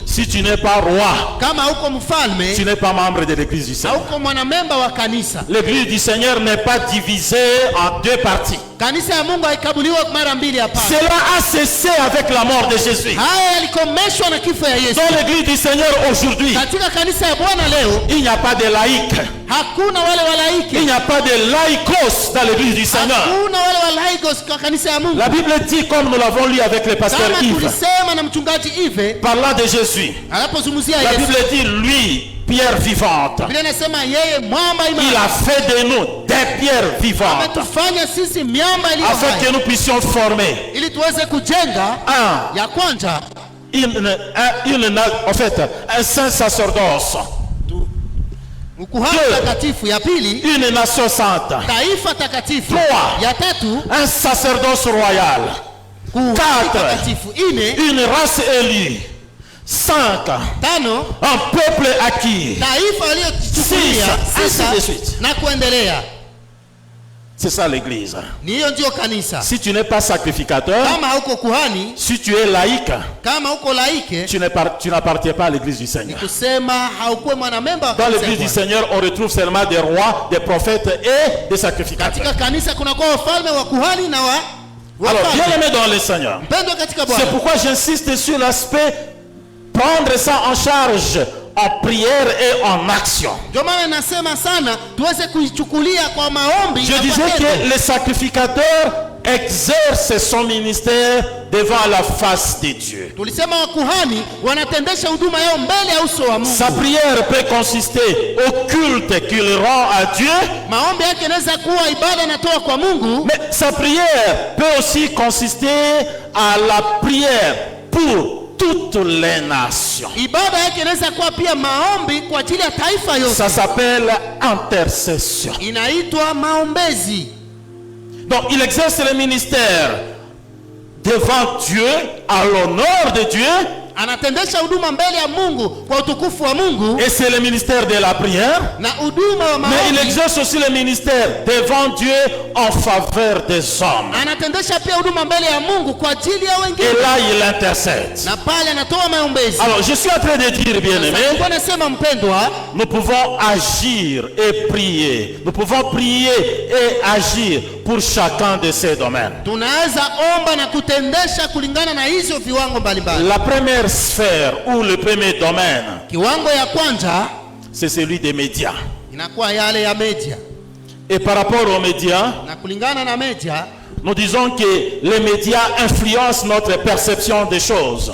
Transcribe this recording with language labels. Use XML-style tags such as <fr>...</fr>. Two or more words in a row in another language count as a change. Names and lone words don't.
<fr>si tu n'es pas roi,</fr> <sw>kama hauko</sw> <fr>tu</fr> <sw>mfalme,</sw> <fr>n'es pas membre de l'église du Seigneur.</fr> <sw>hauko mwanamemba wa kanisa.</sw> <fr>L'église du Seigneur n'est pas divisée en deux parties.</fr> <sw>Kanisa ya Mungu haikabuliwa mara mbili hapa.</sw> <fr>Cela a cessé avec la mort de Jésus.</fr> <sw>Haya yalikomeshwa na kifo ya Yesu.</sw> <fr>Dans l'église du Seigneur aujourd'hui,</fr> <sw>Katika kanisa ya Bwana leo</sw> <fr>il n'y a pas de laïcs.</fr> <sw>hakuna wale</sw> <fr>Il</fr> <sw>walaiki.</sw> <fr>n'y a pas de laïcos dans l'église du Seigneur.</fr> <sw>Hakuna wale walaikos kwa kanisa ya Mungu.</sw> <fr>La Bible dit, comme nous l'avons lu avec le pasteur</fr> <sw>Kama</sw> <fr>Yves,</fr> <sw>tulisema na mchungaji Ive</sw> <fr>parlant de Jésus,</fr> <sw>anapozungumzia</sw> <fr>la</fr> <sw>Yesu,</sw> <fr>Bible dit, lui, pierre vivante,</fr> <sw>Biblia inasema yeye mwamba</sw> <fr>il</fr> <sw>imara</sw> <fr>a fait de nous des pierres vivantes,</fr> <sw>ametufanya sisi miamba iliyo</sw> <fr>afin que</fr> <sw>hai</sw> <fr>nous puissions former</fr> <sw>ili tuweze kujenga. Ya kwanza</sw> <fr>en fait, un saint sacerdoce,</fr> <sw>ukuhani</sw> <fr>Dieu.</fr> <sw>takatifu. Ya pili</sw> <fr>une nation sainte,</fr> <sw>taifa takatifu.</sw> <fr>Trois.</fr> <sw>Ya tatu</sw> <fr>un sacerdoce royal,</fr> <sw>kuhani</sw> <fr>Quatre.</fr> <sw>takatifu. Ine</sw> <fr>une race élue, 5,</fr> <sw>tano</sw> <fr>un peuple acquis.</fr> <sw>taifa waliochukulia.</sw> <fr>Six. Ainsi de suite.</fr> <sw>Na kuendelea.</sw> <fr>C'est ça l'église.</fr> <sw>Ni hiyo ndio kanisa.</sw> <fr>Si tu n'es pas sacrificateur,</fr> <sw>Kama hauko kuhani,</sw> <fr>si tu es laïque,</fr> <sw>kama uko laike,</sw> <fr>tu n'appartiens pas à l'église du Seigneur.</fr> <sw>kusema haukuwe mwanamemba wa</sw> <fr>Dans</fr> <sw>kanisa</sw> <fr>l'église</fr> <sw>ya</sw> <fr>du</fr> <sw>Bwana.</sw> <fr>Seigneur, on retrouve seulement des rois, des prophètes et des sacrificateurs.</fr> <sw>Katika kanisa kunakuwa wafalme wa kuhani na</sw> <fr>Alors, bien</fr> <sw>wafalme.</sw> <fr>aimé dans le Seigneur,</fr> <sw>Mpendwa katika</sw> <fr>c'est</fr> <sw>Bwana.</sw> <fr>pourquoi j'insiste sur l'aspect prendre ça en charge en prière et en action.</fr> <sw>Ndio maana nasema sana tuweze kuichukulia kwa maombi.</sw> <fr>Je</fr> <sw>na</sw> <fr>disais</fr> <sw>kwa tendo.</sw> <fr>que le sacrificateur exerce son ministère devant la face de Dieu.</fr> <sw>Tulisema wakuhani wanatendesha huduma yao mbele ya uso wa Mungu.</sw> <fr>Sa prière peut consister au culte qu'il rend à Dieu,</fr> <sw>Maombi yake inaweza kuwa ibada anatoa kwa Mungu,</sw> <fr>mais sa prière peut aussi consister à la prière pour toutes les nations.</fr> <sw>ibada yake inaweza kuwa pia maombi kwa ajili ya taifa yote.</sw> <fr>Ça s'appelle intercession.</fr> <sw>Inaitwa maombezi.</sw> <fr>Donc il exerce le ministère devant Dieu, à l'honneur de Dieu,</fr> <sw>Anatendesha huduma mbele ya Mungu kwa utukufu wa Mungu</sw> <fr>et c'est le ministère de la prière.</fr> <sw>na huduma wa</sw> <fr>Mais il</fr> <sw>maombi.</sw> <fr>exerce aussi le ministère devant Dieu en faveur des hommes.</fr> <sw>Anatendesha pia huduma mbele ya Mungu kwa ajili ya</sw> <fr>Et</fr> <sw>wengine,</sw> <fr>là, il intercède.</fr> <sw>na pale anatoa maombezi.</sw> <fr>Alors, je suis en train de dire, bien-aimé,</fr> <sw>Sasa nasema mpendwa,</sw> <fr>nous pouvons agir et prier. Nous pouvons prier et agir pour chacun de ces domaines.</fr> <sw>tunaweza omba na kutendesha kulingana na hizo viwango mbalimbali.</sw> <fr>La première sphère ou le premier domaine,</fr> <sw>Kiwango ya kwanza</sw> <fr>c'est celui des médias.</fr> <sw>inakuwa yale ya media,</sw> <fr>Et par rapport aux médias,</fr> <sw>na kulingana na media</sw> <fr>nous disons que les médias influencent notre perception des choses</fr>